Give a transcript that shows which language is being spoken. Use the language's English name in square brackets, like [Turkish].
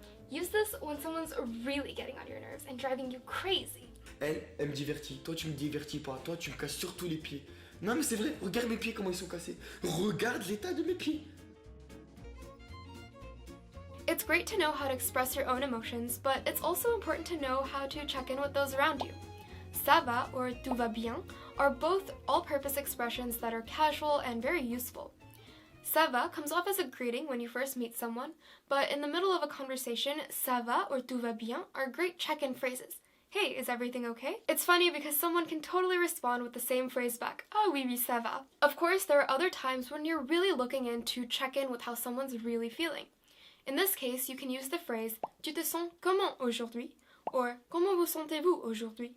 [English] Use this when someone's really getting on your nerves and driving you crazy. [French] Elle me divertit. Toi, tu me divertis pas. Toi, tu me casses surtout les pieds. Non, mais c'est vrai. Regarde mes pieds, comment ils sont cassés. Regarde l'état de mes pieds. [English] It's great to know how to express your own emotions, but it's also important to know how to check in with those around you. [French] Ça va [English] or [French] tout va bien [English] are both all-purpose expressions that are casual and very useful. [French] Ça va [English] comes off as a greeting when you first meet someone, but in the middle of a conversation, [French] ça va [English] or [French] tout va bien [English] are great check-in phrases. hey, is everything okay? It's funny because someone can totally respond with the same phrase back, [French] ah oui, oui, ça va. [English] Of course, there are other times when you're really looking in to check in with how someone's really feeling. In this case, you can use the phrase, [French] tu te sens comment aujourd'hui? Or, comment vous sentez-vous aujourd'hui?